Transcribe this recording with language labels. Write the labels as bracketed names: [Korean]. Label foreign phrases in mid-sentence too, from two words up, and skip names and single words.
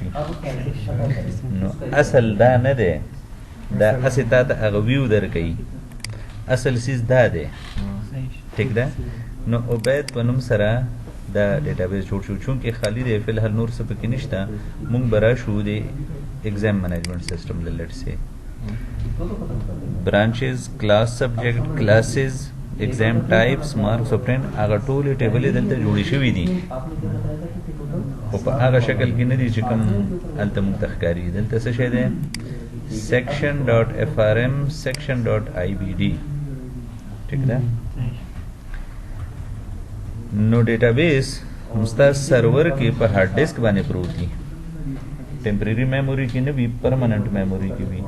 [Pashto] نو اصل دا نه دی، دا هسې تا ته هغه ویو درکوي، اصل سیز دا دی. ٹھیک ده. نو عبید په نوم سره دا ډیټابیس جوړ شو. چونکې خالی دی فی الحال نور څه پکې نشته، مونږ به راشو د [English] exam management system let's say branches, class subject, classes, exam types, marks obtained, [Pashto] هغه ټولې ټیبلې دلته جوړې شوي دي، خو په هغه شکل کې نه دي چې کوم هلته مونږ ته ښکاري. دلته څه شی دی؟ [English] section dot FRM, section dot IBD. [Pashto] ٹھیک ده. نو ډیټابیس مستا سرور کې په [English] hard disk [Pashto] باندې پروت دي، [English] temporary memory [Pashto] کې نه وي، [English] permanent memory [Pashto] کې وي.